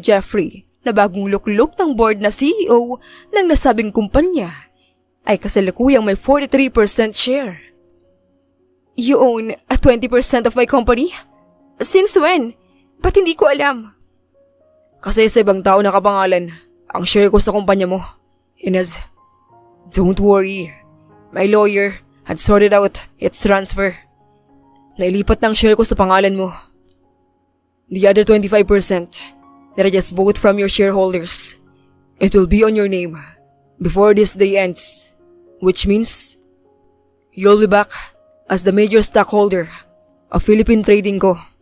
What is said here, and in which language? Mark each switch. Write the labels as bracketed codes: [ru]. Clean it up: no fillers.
[tl] Jeffrey, na bagong lukluk ng board na CEO ng nasabing kumpanya, ay kasalukuyang may 43% share. [en] You own a 20% of my company? Since when? [tl] Ba't hindi ko alam? Kasi sa ibang tao nakapangalan ang share ko sa kumpanya mo. [en] Inez, don't worry. My lawyer had sorted out its transfer. [tl] Nailipat ng share ko sa pangalan mo. [en] The other 25% that I just bought from your shareholders, it will be on your name before this day ends, which means you'll be back as the major stockholder of Philippine Trading Co.